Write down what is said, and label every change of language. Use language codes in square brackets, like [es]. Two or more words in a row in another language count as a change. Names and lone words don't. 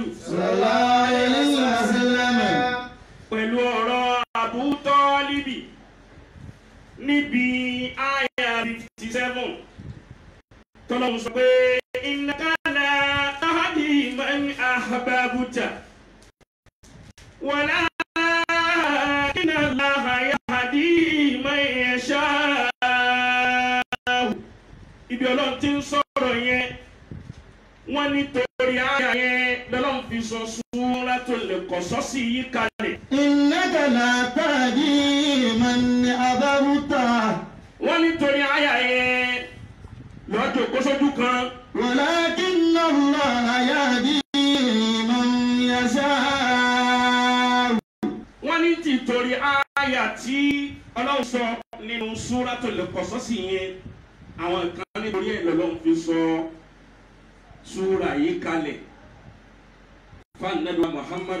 [ar] صلى الله عليه وسلم. [yo] pẹ̀lú ọ̀rọ̀ Abu Tọ́líbì níbi àyà 57 tọ́lọ́run sọ pé [ar] إنك لا تهدي من أحببت ولكن الله يهدي من يشاء. [yo] Ibi ọlọ́run ti ń sọ̀rọ̀ yẹn wọ́n nítorí àyà yẹn lọ́lọ́run fi sọ Suratul Qasas yìí kalẹ̀. [ar] إنك لا تهدي من أحببت. [yo] Wọ́n nítorí àyà yẹn lọ́jọ́ kóṣojú kan. [ar] ولكن الله يهدي من يشاء. [yo] Wọ́n ní tìtorí àyà tí ọlọ́run sọ nínú Suratul Qasas yẹn àwọn kan nítorí ẹ̀ lọ́lọ́run fi sọ súra yìí kalẹ̀ fún Ànábì Muhammadu